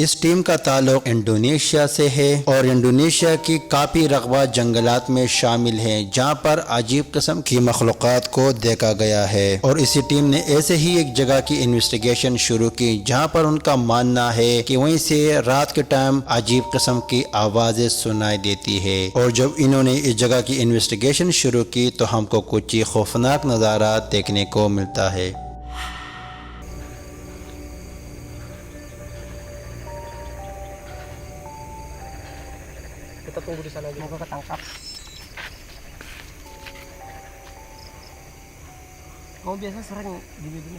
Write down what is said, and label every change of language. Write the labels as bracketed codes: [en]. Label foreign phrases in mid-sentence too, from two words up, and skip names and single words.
[hi] इस टीम का ताल्लुक इंडोनेशिया से है और इंडोनेशिया की काफी रकबा जंगलात में शामिल है जहाँ पर अजीब किस्म की मखलूक़ात को देखा गया है और इसी टीम ने ऐसे ही एक जगह की इन्वेस्टिगेशन शुरू की जहाँ पर उनका मानना है कि वहीं से रात के टाइम अजीब किस्म की आवाजें सुनाई देती है और जब इन्होंने इस जगह की इन्वेस्टिगेशन शुरू की तो हमको कुछ ही खौफनाक नज़ारा देखने को मिलता है। [id] Kita tunggu di sana aja. Mau ketangkap. Kamu biasa sering gini-gini?